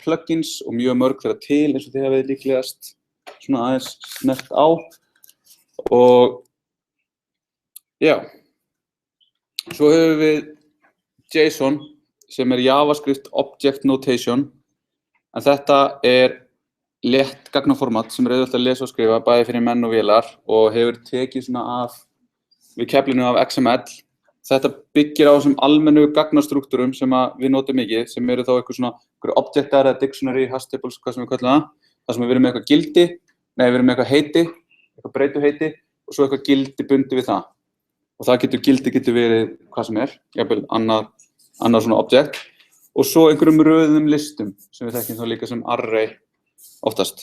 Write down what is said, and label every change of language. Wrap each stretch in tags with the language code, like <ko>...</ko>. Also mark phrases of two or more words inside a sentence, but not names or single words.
<is>plugins og mjög mörg þeirra til eins og þið hafið líklegast svona aðeins snert á og já, svo höfum við JSON sem JavaScript Object Notation en þetta létt gagnaformat sem auðvelt að lesa og skrifa bæði fyrir menn og vélar og hefur tekið svona við keflinu af XML. Þetta byggir á þessum almennu gagnastruktúrum sem við notum mikið, sem eru þá einhver objektar eða</is> <en>dictionary, hash tables,</en> <is>hvað sem við köllum það. Það sem við erum með eitthvað gildi, við erum með eitthvað heiti, eitthvað breytuheiti og svo eitthvað gildi bundið við það. Og það gildi getur verið hvað sem jafnvel annað svona objekt. Og svo einhverjum röðum listum sem við þekkjum þá líka sem array oftast.</is>